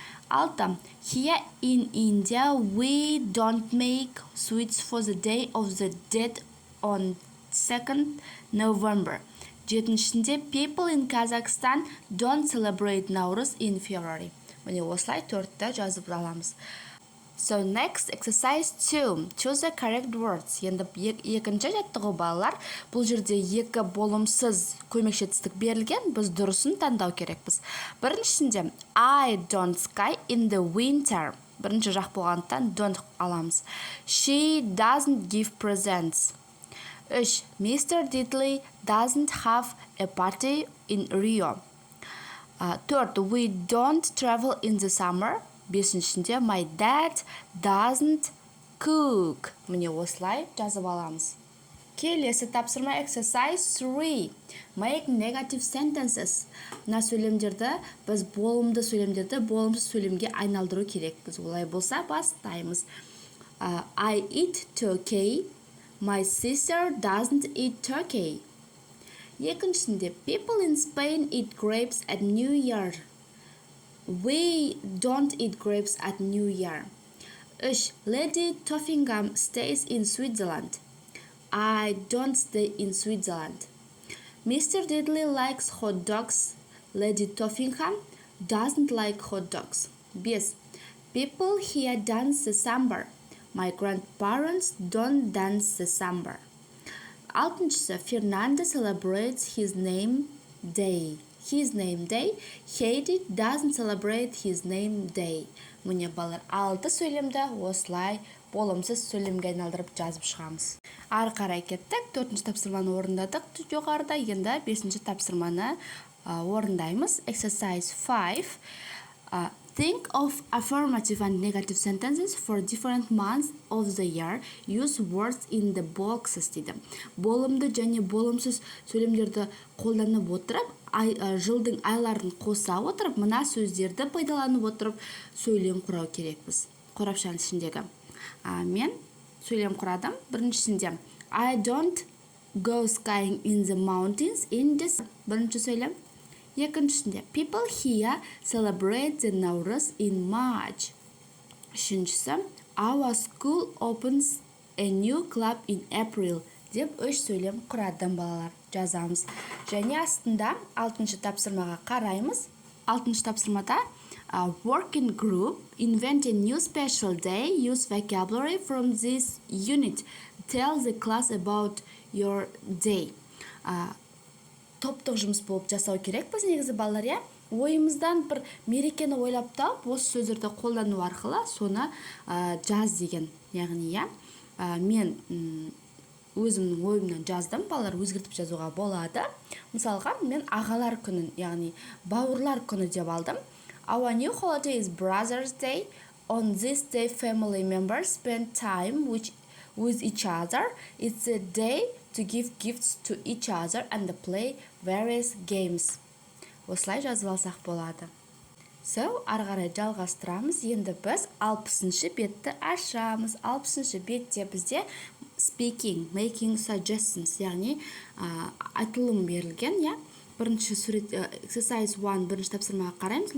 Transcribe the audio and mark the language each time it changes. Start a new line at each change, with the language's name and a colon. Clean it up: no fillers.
English: Alta, here in India we don't make sweets for the Day of the Dead on 2nd November.
Kazakh: Жетіншісінде,
English: people in Kazakhstan don't celebrate Nauruz in February.
Kazakh: Міне осылай төртті жазып аламыз.
English: So next, exercise 2. Choose the correct words.
Kazakh: Енді екінші жаттығу балалар. Бұл жерде екі болымсыз көмекші етістік берілген. Біз дұрысын таңдау керекпіз. Біріншісінде,
English: I don't ski in the winter.
Kazakh: Бірінші жақ болғандықтан don't аламыз.
English: She doesn't give presents. 3. Mr. Diddley doesn't have a party in Rio. 4. We don't travel in the summer.
Kazakh: Бесіншінде,
English: my dad doesn't cook.
Kazakh: Міне осылай жазып аламыз. Келесі тапсырма
English: exercise 3. Make negative sentences.
Kazakh: Мына сөйлемдерді біз болымды сөйлемдерді болымсыз сөйлемге айналдыру керекпіз. Олай болса бастаймыз.
English: I eat turkey. My sister doesn't eat turkey.
Kazakh: Екіншісінде,
English: people in Spain eat grapes at New Year. We don't eat grapes at New Year. 3. Lady Toffingham stays in Switzerland. I don't stay in Switzerland. Mr. Diddley likes hot dogs. Lady Toffingham doesn't like hot dogs. 5. People here dance the samba. My grandparents don't dance the samba. 6. Fernando celebrates his name day. his name day. Heidi doesn't celebrate his name day.
Kazakh: Міне балалар, 6 сөйлемді осылай болымсыз сөйлемге айналдырып жазып шығамыз. Ары қарай кеттік. 4-ші тапсырманы орындадық жоғарыда. Енді 5-ші тапсырманы орындаймыз.
English: Exercise 5. Think of affirmative and negative sentences for different months of the year. Use words in the boxes
Kazakh: дейді. Болымды және болымсыз сөйлемдерді қолданып отырып, жылдың айларын қоса отырып, мына сөздерді пайдаланып отырып сөйлем құрау керекпіз. Қорапшаның ішіндегі. Мен сөйлем құрадым. Біріншісінде
English: I don't go skiing in the mountains in December.
Kazakh: Бірінші сөйлем. Екіншісінде
English: people here celebrate the Nauruz in March.
Kazakh: Үшіншісі
English: our school opens a new club in April
Kazakh: деп 3 сөйлем құрадым балалар. Жазамыз. Және астында 6-ші тапсырмаға қараймыз. 6-ші тапсырмада
English: working group invent a new special day. Use vocabulary from this unit. Tell the class about your day.
Kazakh: Топтық жұмыс болып жасау керек біз негізі балалар, я? Ойымыздан бір мерекені ойлап тауып, осы сөздерді қолдану арқылы соны жаз деген. Яғни, я? Мен өзімнің ойымнан жаздым, балалар өзгертіп жазуға болады. Мысалға, мен ағалар күнін, яғни бауырлар күні деп алдым.
English: Our new holiday is Brothers Day. On this day, family members spend time with each other. It's a day to give gifts to each other and play various games.
Kazakh: Осылай жазып алсақ болады. Ары қарай жалғастырамыз. Енді біз 60-шы бетті ашамыз. 60-шы бетте бізде
English: speaking, making suggestions,
Kazakh: яғни айтылым берілген, я? Бірінші сурет,
English: exercise 1,
Kazakh: бірінші тапсырмаға қараймыз.